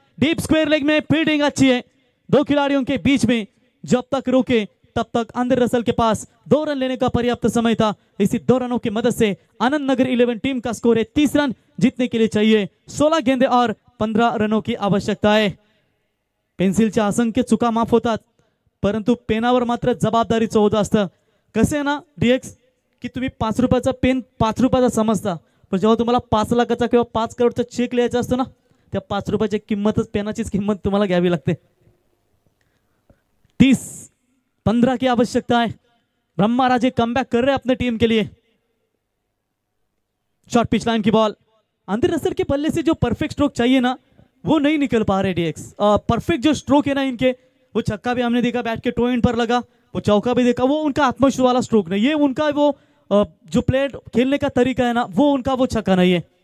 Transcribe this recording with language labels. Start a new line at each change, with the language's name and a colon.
Hindi: Deep square leg में fielding अच्छी है, 2 खिलाड़ियों के बीच में जब तक रोके तब तक आंद्रे रसल के पास 2 रन लेने का पर्याप्त समय था। इसी 2 रनों की मदद से आनंद नगर 11 टीम का स्कोर है 30 रन। जीतने के लिए चाहिए 16 गेंदे और 15 रनों की आवश्यकता है।
Marathi: पेन्सिलच्या असंख्य चुका माफ होतात, परंतु पेनावर मात्र जबाबदारीचं होत असतं। कसे ना DX की तुम्ही 5 रुपयाचा पेन 5 रुपयाचा समजता, पण जेव्हा तुम्हाला 5 लाखाचा किंवा 5 करोडचा चेक लिहायचा असतो ना, त्या 5 रुपयाची किंमतच पेनाचीच किंमत तुम्हाला घ्यावी लागते।
Hindi: 30-15 की आवश्यकता है। ब्रह्मा राजे कमबैक कर रहे हैं अपने टीम के लिए। शॉर्ट पिच लाइन की बॉल, आंद्रे रसल के बल्ले से जो परफेक्ट स्ट्रोक चाहिए ना, वो नहीं निकल पा रहे डीएक्स। परफेक्ट जो स्ट्रोक है ना इनके, वो छक्का भी हमने देखा बैट के टो एंड पर लगा, वो चौका भी देखा, वो उनका आत्मविश्वास वाला स्ट्रोक नहीं, ये उनका वो जो प्लेयर खेलने का तरीका है ना, वो उनका वो छक्का नहीं है।